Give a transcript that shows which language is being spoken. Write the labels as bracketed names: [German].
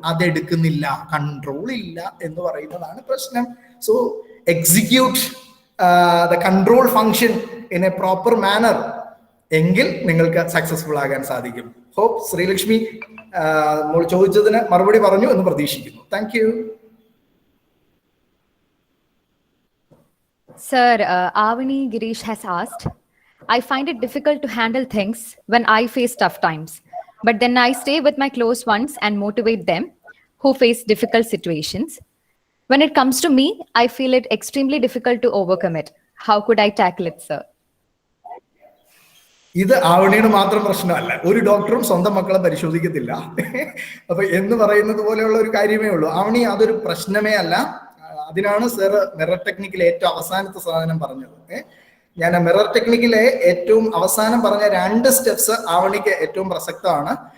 [Malayalam] അതെടുക്കുന്നില്ല, control ഇല്ല എന്ന് പറയുന്നതാണ് പ്രശ്നം. [English] so execute the control function in a proper manner, [Malayalam] എങ്കിൽ നിങ്ങൾക്ക് സക്സസ്ഫുൾ ആകാൻ സാധിക്കും. ഹോപ്പ് ശ്രീലക്ഷ്മി ചോദിച്ചതിന് മറുപടി പറഞ്ഞു എന്ന് പ്രതീക്ഷിക്കുന്നു. [English] Thank you. Sir, Avani Girish has asked, I find it difficult to handle things when I face tough times, but then I stay with my close ones and motivate them who face difficult situations. When it comes to me, I feel it extremely difficult to overcome it. How could I tackle it, sir? [Malayalam] ഇത് ആവണിയുടെ മാത്രം പ്രശ്നമല്ല. ഒരു ഡോക്ടറും സ്വന്തം മക്കളെ പരിശോധിക്കത്തില്ല. അപ്പൊ എന്ന് പറയുന്നത് പോലെയുള്ള ഒരു കാര്യമേ ഉള്ളൂ. ആവണി അതൊരു പ്രശ്നമേ അല്ല. അതിനാണ് സർ മിറർ ടെക്നിക്കിലെ ഏറ്റവും അവസാനത്തെ സാധനം പറഞ്ഞത്. ഞാൻ മിറർ ടെക്നിക്കിലെ ഏറ്റവും അവസാനം പറഞ്ഞ 2 സ്റ്റെപ്സ് ആവണിക്ക് ഏറ്റവും പ്രസക്തമാണ്.